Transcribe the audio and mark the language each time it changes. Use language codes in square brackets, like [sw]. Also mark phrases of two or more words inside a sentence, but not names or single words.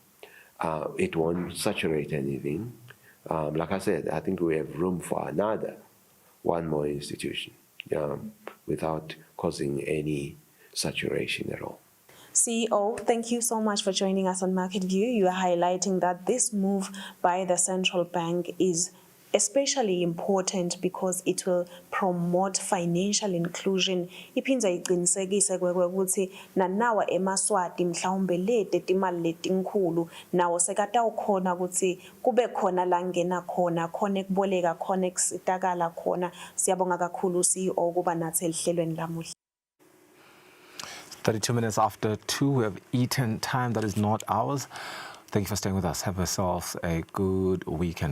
[en] It won't saturate anything. Like I said, I think we have room for one more institution without causing any saturation at all. CEO, thank you so much for joining us on Market View. You are highlighting that this move by the central bank is especially important because it will promote financial inclusion. [ss] Iphindza iqinisekise ukuthi nanawa emaswati mhlawumbe lete timali letinkhulu nawo sekatawukhona ukuthi kube khona la ngena khona khona ekuboleka khona ekusitakala khona. Siyabonga kakhulu CEO kuba nathi elihlelweni lamuhla. [en] 32 minutes after 2, we have eaten time that is not ours. Thank you for staying with us. Have yourselves a good weekend.